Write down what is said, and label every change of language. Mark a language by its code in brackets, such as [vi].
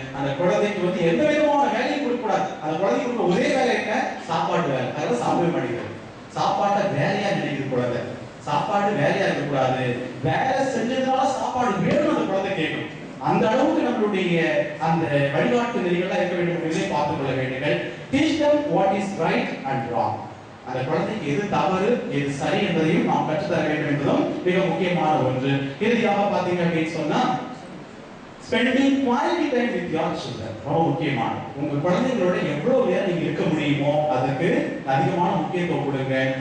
[ta] அந்த குழந்தைக்கு வந்து எந்த விதமான வேலையும் கொடுக்க கூடாது. அந்த குழந்தைக்கு கொடுக்க ஒரே வேலை என்ன? சாப்பாட்டு வேலை. அதெல்லாம் சாப்பிட மாட்டேங்குது. சாப்பாட்டை வேலையா நினைக்கிறது கூடாது. சாப்பாடு வேலையா இருக்க கூடாது. வேலை செஞ்சதுனால சாப்பாடு வேணும் அந்த குழந்தை கேட்கும். அந்த அளவுக்கு நம்மளுடைய அந்த வழிகாட்டு நெறிகள்லாம் இருக்க வேண்டும் என்பதை பார்த்துக் கொள்ள வேண்டும். [en] Teach them what is right and wrong. [ta] அந்த குழந்தைக்கு எது தவறு எது சரி என்பதையும் நாம் கற்றுத்தர வேண்டும் என்பதும் மிக முக்கியமான ஒன்று. இறுதியாக பார்த்தீங்க அப்படின்னு சொன்னா [en] spending quality time with your children [ta] ரொம்ப முக்கியமான. உங்க குழந்தைகளோட எவ்வளவு நேரம் நீங்க இருக்க முடியுமோ அதுக்கு அதிகமான முக்கியத்துவம் கொடுங்க.